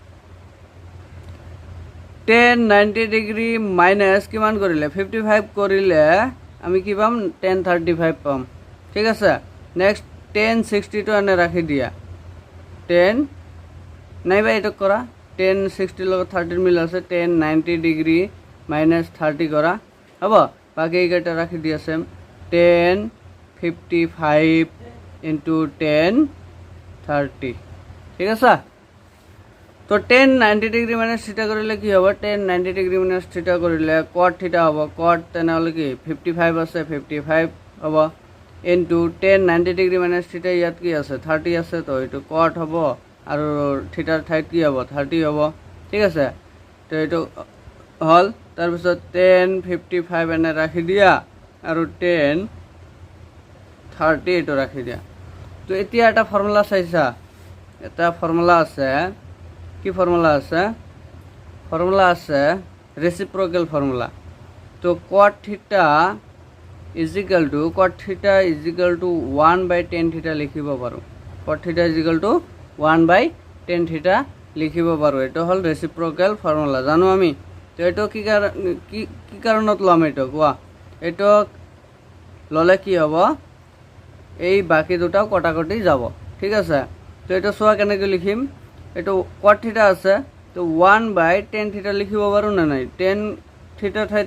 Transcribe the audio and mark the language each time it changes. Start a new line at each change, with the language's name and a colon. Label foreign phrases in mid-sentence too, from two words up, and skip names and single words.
Assamese: tan 90 ডিগ্ৰী মাইনাছ কিমান কৰিলে 55 কৰিলে আমি কি পাম tan 35 পাম ঠিক আছে নেক্সট tan 60 টো এনে ৰাখি দিয়া tan নাইবা এইটো কৰা tan 60 লগত 30 মিল আছে tan 90 ডিগ্ৰী মাইনাছ 30 কৰা হ'ব বাকি এইকেইটা ৰাখি দিয়া সেম tan 55 into tan 30 ঠিক আছে তো tan 90 ডিগ্ৰী মাইনাছ থিটা কৰিলে কি হ'ব tan 90 ডিগ্ৰী মাইনাছ থিটা কৰিলে cot থিটা হ'ব cot তেনেহ'লে কি 55 আছে 55 হ'ব into tan 90 ডিগ্ৰী মাইনাছ থিটা ইয়াত কি আছে 30 আছে তো এইটো cot হ'ব আৰু থিটাৰ ঠাইত কি হ'ব 30 হ'ব ঠিক আছে তো এইটো হল তাৰপিছত tan 55 এনে ৰাখি দিয়া আৰু tan 30 এইটো ৰাখি দিয়া তো এতিয়া এটা ফৰ্মুলা চাইছা এটা ফৰ্মুলা আছে কি ফৰ্মুলা আছে ৰেচিপ্ৰকেল ফৰ্মুলা তো cot থিটা
English: is equal to
Assamese: 1/tan থিটা লিখিব পাৰো cot থিটা
English: is equal to
Assamese: 1/tan থিটা লিখিব পাৰো এটো হল ৰেচিপ্ৰকেল ফৰ্মুলা জানো আমি তো এটো কি কাৰণত লম এটো কোৱা এটো ললে কি হ'ব এই বাকি দুটাও কটাকটি যাব ঠিক আছে তো এটো সোয়া কেনেকৈ লিখিম এটো cot থিটা আছে তো 1/tan থিটা লিখিব পাৰো না নাই tan থিটা ঠাইত